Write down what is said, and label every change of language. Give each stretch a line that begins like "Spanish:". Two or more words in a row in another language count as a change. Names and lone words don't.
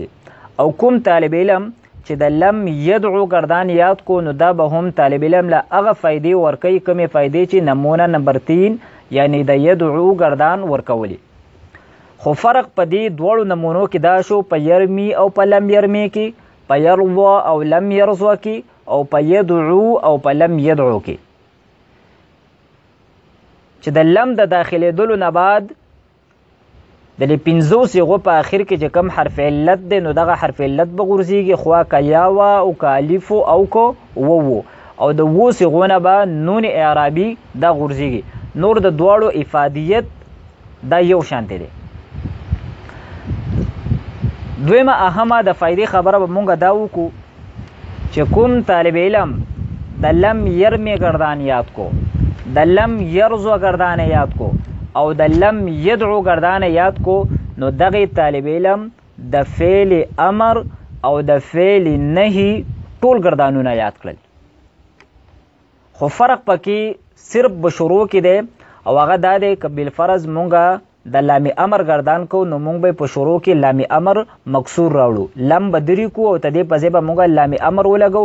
Pashto: او کوم طالب علم چې د
Arabic: لم يدعو
Pashto: گردان یاد کو، نو دا به هم طالب علم له هغه فائدې ورکوي کومې فائدې چې نمونه نمبر 3 یعنی د يدعو گردان ورکولې. خو فرق په دې دوړو نمونو کې دا شو، په يرمي او په
Arabic: لم يرمي
Pashto: کې، په يرضوا او
Arabic: لم يرضوا
Pashto: کې، او په يدعو او په
Arabic: لم يدعو
Pashto: کې، چې د لم د داخلېدلو نه بعد د دې 5 صيغو په آخر کې چې کوم حرف علت دی، نو دغه حرف علت به غورځېږي، خوا که یا وا او که الف او که وو، او د وو صيغو نه به نون اعرابي دا غورځېږي. نور د دواړو افادیت دا یو شانتی دی. دویمه اهمه د فائدې خبره به مونږ دا وکړو چې کوم طالب علم د
Arabic: لم يرمي
Pashto: گردان یاد کو، د
Arabic: لم يرزو
Pashto: گردان یاد کو، او د
Arabic: لم يدعو
Pashto: گردان یاد کو، نو دغه طالب علم د فعل امر او د فعل نهي ټول گردانونه یاد کړل. خو فرق پکې صرف بشروع کې دی، او هغه دا دی که بالفرض مونږه د لام امر گردان کو، نو مونږ به په شروع کې لام امر مکسور راوړو، لم به درې کو او ته دې په ځای به مونږ لام امر ولګو.